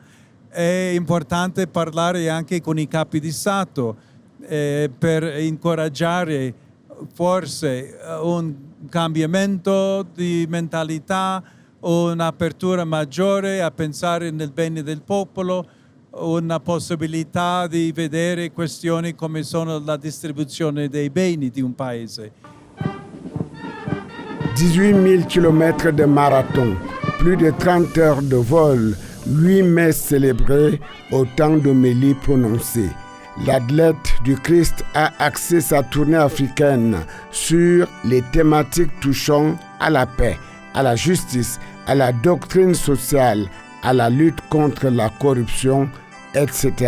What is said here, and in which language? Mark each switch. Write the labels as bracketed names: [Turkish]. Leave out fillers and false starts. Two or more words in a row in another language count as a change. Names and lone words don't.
[Italian] È importante parlare anche con i capi di Stato per incoraggiare forse un cambiamento di mentalità, un'apertura maggiore a pensare nel bene del popolo, una possibilità di vedere questioni come sono la distribuzione dei beni di un paese. [French] 18 000 km de marathon, plus de 30 heures de vol, 8 messes célébrées, autant d'homélies prononcées. L'athlète du Christ a axé sa tournée africaine sur les thématiques touchant à la paix, à la justice, à la doctrine sociale, à la lutte contre la corruption, etc.